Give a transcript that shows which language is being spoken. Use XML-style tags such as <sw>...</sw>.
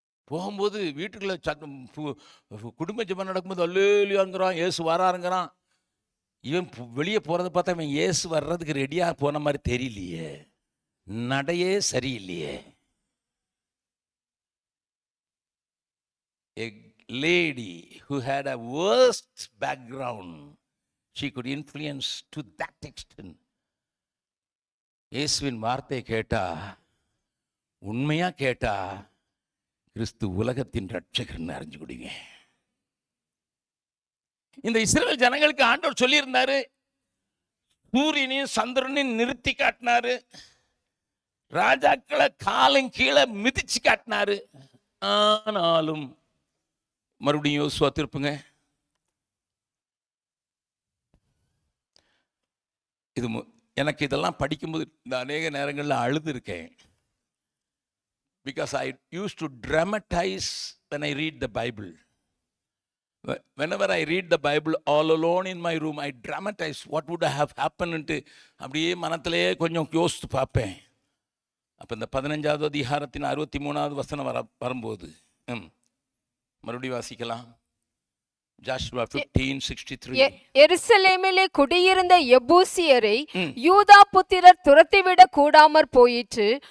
<ta>போகும்போது வீட்டுக்குள்ள குடும்ப ஜெபம் நடக்கும்போது அல்லேலூயாங்கிறான், இயேசு வராருங்கிறான். இவன் வெளியே போகிறத பார்த்தா இவன் இயேசு வர்றதுக்கு ரெடியாக போன மாதிரி தெரியலையே, நடையே சரியில்லையே.</ta> <en>A lady who had a worst background, she could influence to that extent.</en> <ta>இயேசுவின் வார்த்தை கேட்டா, உண்மையா கேட்டா, கிறிஸ்து உலகத்தின் ரட்சகர்னு அறிஞ்சு கொடுங்க. இந்த இஸ்ரவேல் ஜனங்களுக்கு ஆண்டவர் சொல்லியிருந்தாரு, சூரியனையும் சந்திரனையும் நிறுத்தி காட்டினாரு, ராஜாக்களை காலம் கீழே மிதிச்சு காட்டினாரு. ஆனாலும் மறுபடியும் யோசுவா திருப்புங்க. இது எனக்கு இதெல்லாம் படிக்கும்போது இந்த அநேக நேரங்களில் அழுது இருக்கேன்.</ta> <en>Because I used to dramatize when I read the Bible. Whenever I read the Bible all alone in my room, I dramatize what would have happened.</en> <ta>அப்படியே மனத்திலேயே கொஞ்சம் யோசித்து பார்ப்பேன். அப்போ இந்த 15வது அதிகாரத்தின் 63வது வசனம் வரும்போது மறுபடியும் வாசிக்கலாம். ஜாஷுவா 15:63. எருசலேமிலே குடியிருந்த எபூசியரை யூதா புத்திரர் துரத்திவிட கூடாமற் போயிற்று.</ta>